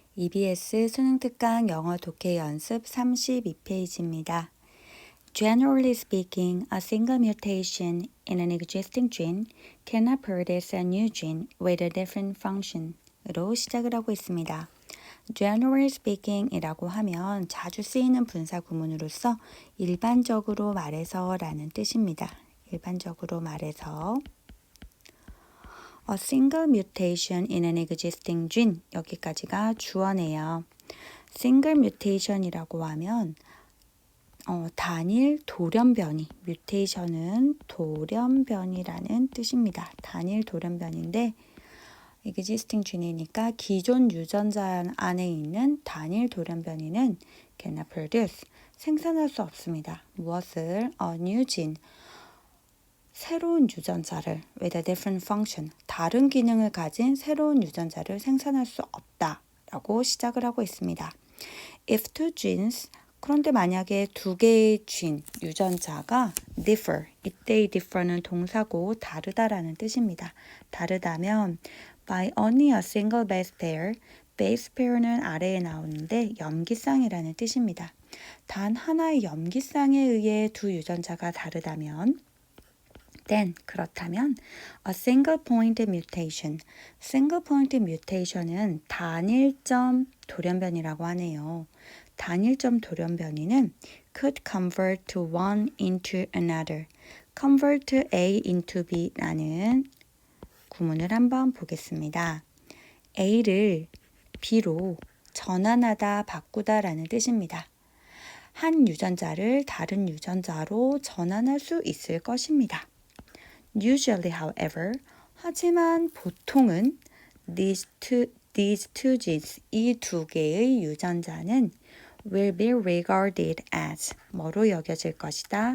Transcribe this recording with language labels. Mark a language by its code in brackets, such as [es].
[ko] EBS 수능 특강 영어 독해 연습 32페이지입니다. [en] Generally speaking, a single mutation in an existing gene cannot produce a new gene with a different function. [ko] 으로 시작을 하고 있습니다. [en] Generally speaking [ko] 이라고 하면 자주 쓰이는 분사 구문으로서 일반적으로 말해서 라는 뜻입니다. 일반적으로 말해서 [en] A single mutation in an existing gene [ko] 여기까지가 주어네요. single mutation이라고 하면 단일 돌연변이 mutation은 돌연변이라는 뜻입니다. 단일 돌연변인데 [en] existing gene [ko] 이니까 기존 유전자 안에 있는 단일 돌연변이는 [en] cannot produce [ko] 생산할 수 없습니다. 무엇을? [en] A new gene [ko] 새로운 유전자를 [en] with a different function, [ko] 다른 기능을 가진 새로운 유전자를 생산할 수 없다라고 시작을 하고 있습니다. [en] If two genes, [ko] 그런데 만약에 두 개의 gene, 유전자가 differ, 이때의 differ는 동사고 다르다라는 뜻입니다. 다르다면 [en] by only a single base pair, [ko] base pair는 아래에 나오는데 염기쌍이라는 뜻입니다. 단 하나의 염기쌍에 의해 두 유전자가 다르다면 then 그렇다면 [en] a single point mutation, single point mutation [ko] 은 단일점 돌연변이라고 하네요. 단일점 돌연변이는 [en] could convert to one into another, convert A into B [ko] 라는 구문을 한번 보겠습니다. A를 B로 전환하다, 바꾸다라는 뜻입니다. 한 유전자를 다른 유전자로 전환할 수 있을 것입니다. [en] Usually, however, [ko] 하지만 보통은 [en] these two genes, [ko] 이 두 개의 유전자는 [en] will be regarded as [ko] 뭐로 여겨질 것이다.